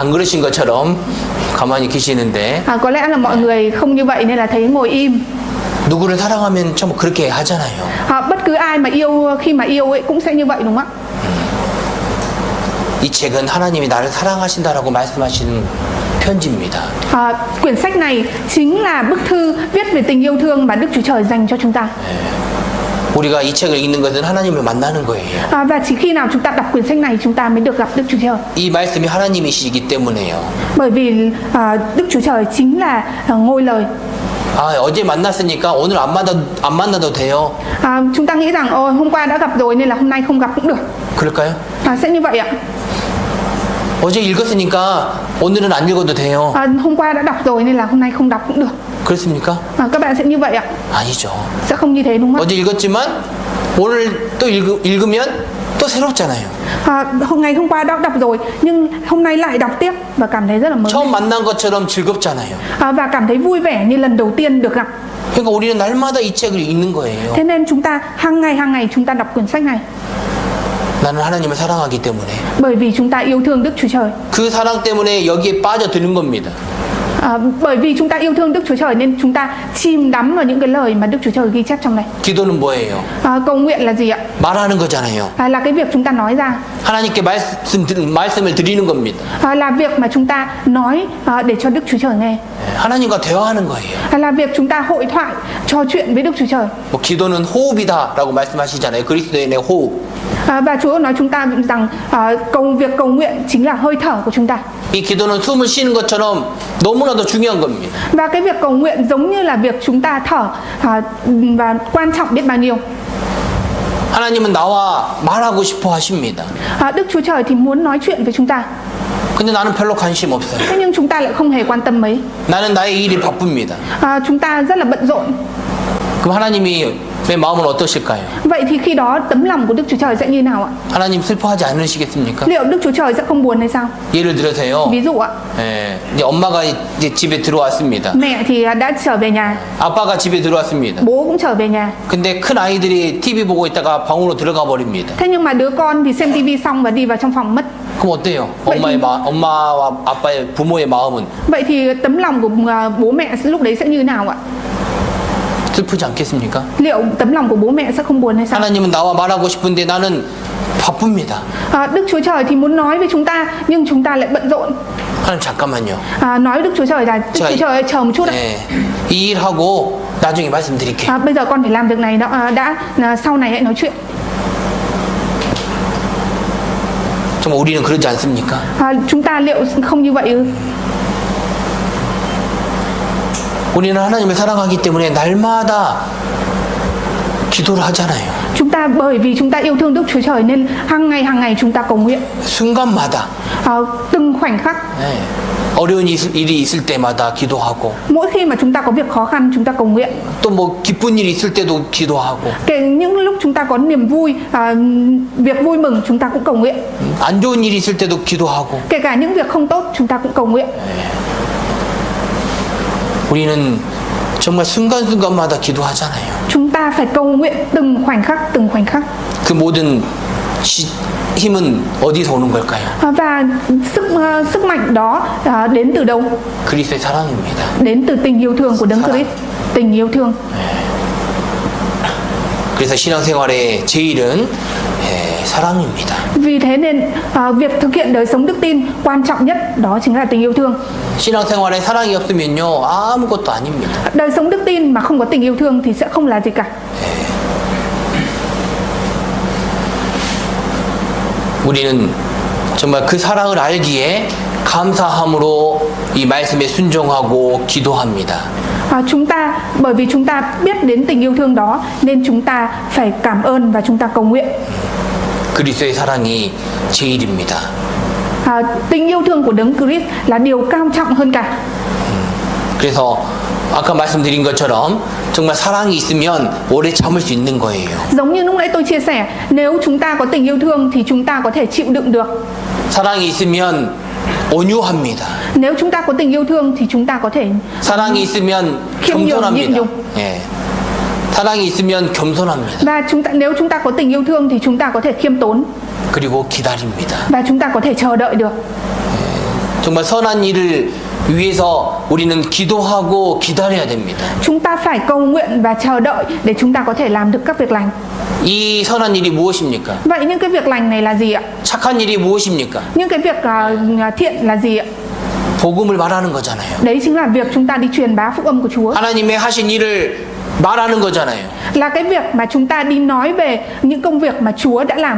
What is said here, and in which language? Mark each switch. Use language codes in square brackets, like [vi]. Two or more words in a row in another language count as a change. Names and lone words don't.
[ko] 안 그러신 것처럼 가만히 계시는데. [vi] Có lẽ là mọi người không như vậy nên là thấy ngồi im. [ko] 누구를 사랑하면 참 그렇게 하잖아요. [vi] Bất cứ ai mà yêu, khi mà yêu ấy cũng sẽ như vậy đúng không ạ? [ko] 이 책은 하나님이 나를 사랑하신다라고 말씀하시는 편지입니다. [vi] Quyển sách này chính là bức thư viết về tình yêu thương mà Đức Chúa Trời dành cho chúng ta. [ko] 우리가 이 책을 읽는 것은 하나님을 만나는 거예요. [vi] Và chỉ khi nào chúng ta đọc quyển sách này chúng ta mới được gặp Đức Chúa Trời. [ko] 이 말씀이 하나님이시기 때문에요. [vi] Bởi vì Đức Chúa Trời chính là ngôi lời. [ko] 어제 만났으니까 오늘 안 만나도 돼요. [vi] Chúng ta nghĩ rằng hôm qua đã gặp rồi nên là hôm nay không gặp cũng được. [ko] 그럴까요? [vi] Sẽ như vậy ạ. [ko] 어제 읽었으니까 오늘은 안 읽어도 돼요. [vi] Hôm qua đã đọc rồi nên là hôm nay không đọc cũng được. [ko] 그렇습니까? [vi] Các bạn sẽ như vậy ạ? [ko] 아니죠. [vi] Sẽ không như thế đúng không? [ko] 어제 읽었지만 오늘 또 읽으면 또 새롭잖아요. [vi] Ngày hôm qua đã đọc rồi nhưng hôm nay lại đọc tiếp và cảm thấy rất là mới. [ko] 처음 만난 것처럼 즐겁잖아요. [vi] Và cảm thấy vui vẻ như lần đầu tiên được gặp. [ko] 그러니까 우리는 날마다 이 책을 읽는 거예요. [vi] Thế nên chúng ta hàng ngày chúng ta đọc quyển sách này. [ko] 나는 하나님을 사랑하기 때문에. [vi] Bởi vì chúng ta yêu thương Đức Chúa Trời. [ko] 그 사랑 때문에 여기에 빠져드는 겁니다. [vi] Bởi vì chúng ta yêu thương Đức Chúa Trời nên chúng ta chìm đắm vào những cái lời mà Đức Chúa Trời ghi chép trong này. [ko] 기도는 뭐예요? [vi] Cầu nguyện là gì ạ? [ko] 말하는 거잖아요. [vi] Là cái việc chúng ta nói ra. [ko] 하나님께 말씀을 드리는 겁니다. [vi] Là việc mà chúng ta nói để cho Đức Chúa Trời nghe. [ko] 하나님과 대화하는 거예요. [vi] Là việc chúng ta hội thoại, trò chuyện với Đức Chúa Trời. [ko] 뭐 기도는 호흡이다라고 말씀하시잖아요. 그리스도인의 호흡. [vi] Và Chúa nói chúng ta rằng việc cầu nguyện chính là hơi thở của chúng ta. [ko] 이 기도는 숨을 쉬는 것처럼 너무나도 중요한 겁니다. [vi] Và cái việc cầu nguyện giống như là việc chúng ta thở và quan trọng biết bao nhiêu. [ko] 하나님은 나와 말하고 싶어 하십니다. [vi] Đức Chúa Trời thì muốn nói chuyện với chúng ta. [ko] 근데 나는 별로 관심 없어요. [vi] Thế nhưng chúng ta lại không hề quan tâm mấy. [ko] 나는 나의 일이 바쁩니다. [vi] Chúng ta rất là bận rộn. [ko] 그럼 하나님이 내 마음은 어떠실까요? [vi] Vậy thì khi đó tấm lòng của Đức Chúa Trời sẽ như nào ạ? [ko] 하나님 슬퍼하지 않으시겠습니까? [vi] Liệu Đức Chúa Trời sẽ không buồn hay sao? [ko] 예를 들어서요. [vi] Ví dụ ạ. [ko] 이제 엄마가 이제 집에 들어왔습니다. [vi] Mẹ thì đã trở về nhà. [ko] 아빠가 집에 들어왔습니다. [vi] Bố cũng trở về nhà. [ko] 근데 큰 아이들이 TV 보고 있다가 방으로 들어가 버립니다. [vi] Thế nhưng mà đứa con thì xem TV xong và đi vào trong phòng mất. [ko] 그럼 어때요? 엄마와 아빠의 부모의 마음은 [vi] Vậy thì tấm lòng của bố mẹ lúc đấy sẽ như nào ạ? [ko] 슬프지 않겠습니까? [vi] Liệu tấm lòng của bố mẹ sẽ không buồn hay sao? [ko] 하나님은 나와 말하고 싶은데 나는 바쁩니다. [vi] Đức Chúa Trời thì muốn nói với chúng ta nhưng chúng ta lại bận rộn. [ko] 하나님 잠깐만요. [vi] Nói với Đức Chúa Trời là Đức Chúa Trời ơi, chờ một chút ạ. [ko] 이 일하고 나중에 말씀드릴게요. [vi] Bây giờ con phải làm việc này đã sau này hãy nói chuyện. [ko] 정말 우리는 그러지 않습니까? [vi] Chúng ta liệu không như vậy ư? [ko] 우리는 하나님을 사랑하기 때문에 날마다 기도를 하잖아요. [vi] Chúng ta bởi vì chúng ta yêu thương Đức Chúa Trời nên hàng ngày chúng ta cầu nguyện. [ko] 순간마다. [vi] Từng khoảnh khắc. [ko] 어려운 일이 있을 때마다 기도하고. [vi] Mỗi khi mà chúng ta có việc khó khăn chúng ta cầu nguyện. [ko] 또 뭐 기쁜 일이 있을 때도 기도하고. [vi] Những lúc chúng ta có niềm vui, việc vui mừng chúng ta cũng cầu nguyện. [ko] 안 좋은 일이 있을 때도 기도하고. [vi] Kể cả những việc không tốt chúng ta cũng cầu nguyện. [ko] 우리는 정말 순간순간마다 기도하잖아요. [vi] Chúng ta phải cầu nguyện từng khoảnh khắc. [ko] 그 모든 힘은 어디서 오는 걸까요? [vi] Và sức mạnh đó đến từ đâu? [ko] 그리스도의 사랑입니다. [vi] Đến từ tình yêu thương của Đấng Christ, tình yêu thương. [ko] 그래서 신앙생활의 제일은 사랑입니다. [vi] Vì thế nên việc thực hiện đời sống đức tin quan trọng nhất đó chính là tình yêu thương. [ko] 신앙생활에 사랑이 없으면요 아무것도 아닙니다. [vi] Đời sống đức tin mà không có tình yêu thương thì sẽ không là gì cả. [ko] 우리는 정말 그 사랑을 알기에 감사함으로 이 말씀에 순종하고 기도합니다. [vi] Chúng ta bởi vì chúng ta biết đến tình yêu thương đó nên chúng ta phải cảm ơn và chúng ta cầu nguyện. [ko] 그리스도의 사랑이 제일입니다. [vi] Tình yêu thương của Đấng Christ là điều cao trọng hơn cả. [ko] 그래서 아까 말씀드린 것처럼 정말 사랑이 있으면 오래 참을 수 있는 거예요. [vi] Giống như lúc nãy tôi chia sẻ, nếu chúng ta có tình yêu thương thì chúng ta có thể chịu đựng được. [ko] 사랑이 있으면 온유합니다. [vi] Nếu chúng ta có tình yêu thương thì chúng ta có thể [ko] 사랑이 있으면 겸손합니다. 예. 사랑이 있으면 겸손합니다. [vi] Và nếu chúng ta có tình yêu thương thì chúng ta có thể khiêm tốn. [ko] 그리고 기다립니다. [vi] Và chúng ta có thể chờ đợi được. [ko] 정말 선한 일을 위해서 우리는 기도하고 기다려야 됩니다. [vi] Chúng ta phải cầu nguyện và chờ đợi để chúng ta có thể làm được các việc lành. [ko] 이 선한 일이 무엇입니까? [vi] Vậy những cái việc lành này là gì ạ? [ko] 착한 일이 무엇입니까? [vi] Những cái việc thiện là gì ạ? [ko] 복음을 말하는 거잖아요. [vi] Đấy chính là việc chúng ta đi truyền bá phúc âm của Chúa. [ko] 하나님의 하신 일을 말하는 거잖아요. [vi] Là cái việc mà chúng ta đi nói về những công việc mà Chúa đã làm.